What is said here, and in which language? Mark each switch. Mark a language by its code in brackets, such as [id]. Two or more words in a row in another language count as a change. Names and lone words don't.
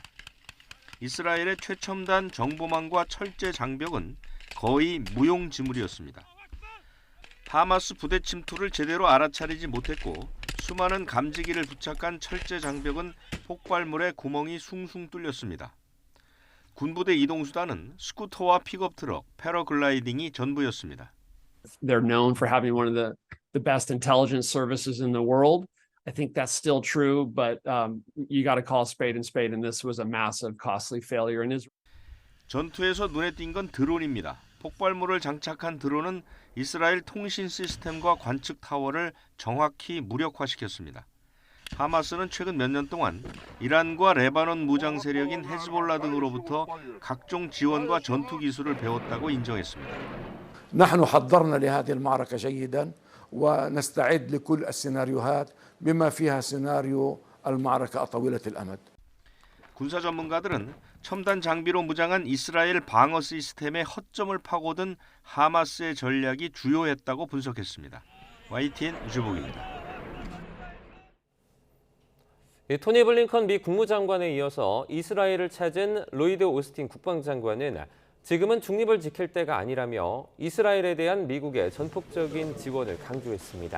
[ko] 이스라엘의 최첨단 정보망과 철제 장벽은 거의 무용지물이었습니다. 하마스 부대 침투를 제대로 알아차리지 못했고 수많은 감지기를 부착한 철제 장벽은 폭발물에 구멍이 숭숭 뚫렸습니다. 군부대 이동수단은 스쿠터와 픽업 트럭, 패러글라이딩이 전부였습니다. [en] They're known for having one of the best intelligence services in the world. I think that's still true, but you got to call spade and spade, and this was a massive, costly failure in Israel. [ko] 전투에서 눈에 띈 건 드론입니다. 폭발물을 장착한 드론은 이스라엘 통신 시스템과 관측 타워를 정확히 무력화시켰습니다. 하마스는 최근 몇 년 동안 이란과 레바논 무장 세력인 헤즈볼라 등으로부터 각종 지원과 전투 기술을 배웠다고 인정했습니다. [ar] نحن حضرنا لهذه المعركة جيدا ونستعد لكل السيناريوهات بما فيها سيناريو المعركة طويلة الأمد. [ko] 군사 전문가들은 첨단 장비로 무장한 이스라엘 방어 시스템의 허점을 파고든 하마스의 전략이 주요했다고 분석했습니다. YTN 유재복입니다. 토니 블링컨 미 국무장관에 이어서 이스라엘을 찾은 로이드 오스틴 국방장관은 지금은 중립을 지킬 때가 아니라며 이스라엘에 대한 미국의 전폭적인 지원을 강조했습니다.